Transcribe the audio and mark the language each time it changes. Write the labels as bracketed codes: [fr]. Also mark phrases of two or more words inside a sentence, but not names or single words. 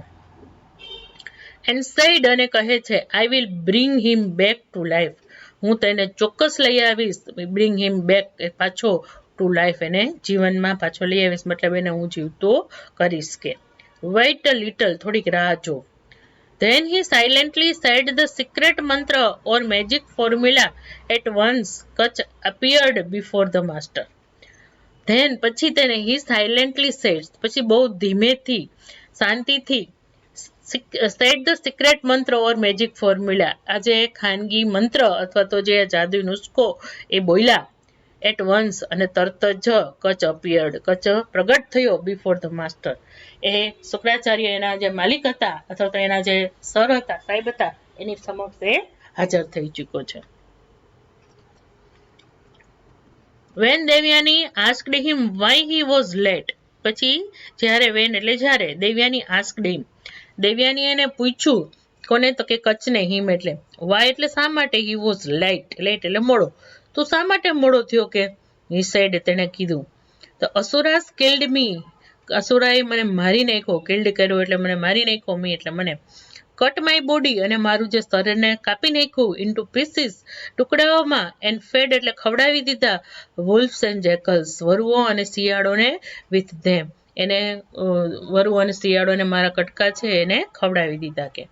[en] and said, [gu] અને કહે છે, [en] I will bring him back to life, [gu] હું તેને ચોક્કસ લઈ આવીશ. [en] bring him back [gu] પાછો [en] to life, [gu] એને જીવનમાં પાછો લઈ આવીશ, મતલબ એને હું જીવતો કરીશ. કે [en] wait a little, [gu] થોડીક રાહ જો. [en] Then he silently said the secret mantra or magic formula. At once Kutch appeared before the master. Then [gu] પછી તેને [en] he silently said, [gu] પછી બહુ ધીમેથી શાંતિથી [en] said the secret mantra or magic formula, [gu] આ જે ખાનગી મંત્ર અથવા તો જે જાદુઈ નુસ્ખો એ બોલ્યા. [en] at once, [gu] અને તરત જ કચ્છ અપિયર્ડ, કચ્છ પ્રગટ થયો [en] before the master, [gu] એ શુક્રાચાર્ય એના જે માલિક હતા અથવા તો એના જે સર હતા, સાહેબ હતા, એની સમક્ષ એ હાજર થઈ ચૂક્યો છે. [en] When Devyani asked him why he was late, [gu] પછી જ્યારે when એટલે જ્યારે દેવ્યાની [en] asked him, [gu] દેવ્યાની એને પૂછ્યું, કોને? તો કે કચ્છને, હિમ એટલે why એટલે શા માટે, [en] he was late [gu] એટલે મોડો, તો શા માટે મોડો થયો કે? [en] he said [gu] તેણે કીધું, [en] the asuras killed me, [gu] અસુરાએ મને મારી નાખ્યો, killed કર્યો એટલે મને મારી નાખ્યો, me એટલે મને, [en] cut my body [gu] અને મારું જે શરીરને કાપી નાખ્યું, [en] into pieces [gu] ટુકડાઓમાં, [en] and fed [gu] એટલે ખવડાવી દીધા, [en] wolves and jackals [gu] વરુઓ અને શિયાળોને, [en] with them [gu] એને વરુઓ અને શિયાળોને મારા કટકા છે એને ખવડાવી દીધા કે.